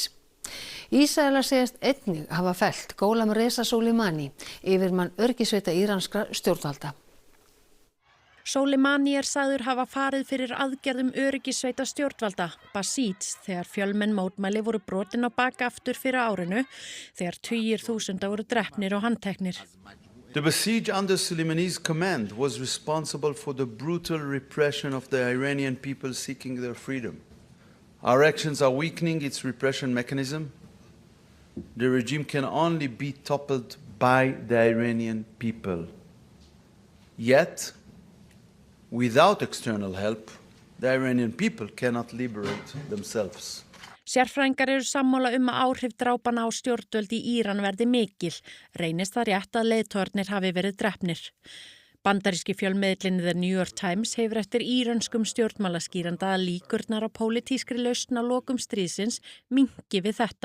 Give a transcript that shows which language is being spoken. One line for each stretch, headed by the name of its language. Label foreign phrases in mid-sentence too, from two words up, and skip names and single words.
Icelandic: Ísraelar segjast einnig hafa fellt Gholam Reza Soleimani, yfirmann öryggissveita íranskra stjórnvalda. Soleimani sagður hafa farið fyrir aðgerðum öryggissveita stjórnvalda, Basij, þegar fjölmenn mótmæli voru brotin á bak aftur fyrir árinu, þegar tugir þúsunda voru drepnir og handteknir.
English: The Basij under Soleimani's command was responsible for the brutal repression of the Iranian people seeking their freedom. Our actions are weakening its repression mechanism. The regime can only be toppled by the Iranian people. Yet, without external help, the Iranian people cannot liberate themselves.
Icelandic: Sérfræðingar eru sammála að áhrif drápana á stjórnvöld í Íran verði mikil. Reynist það rétt að leiðtogurnir hafi verið drepnir. Bandaríski fjölmiðillinn The New York Times hefur eftir írönskum stjórnmálaskýranda að líkurnar á pólitískri lausn á lokum stríðsins minnki við þetta.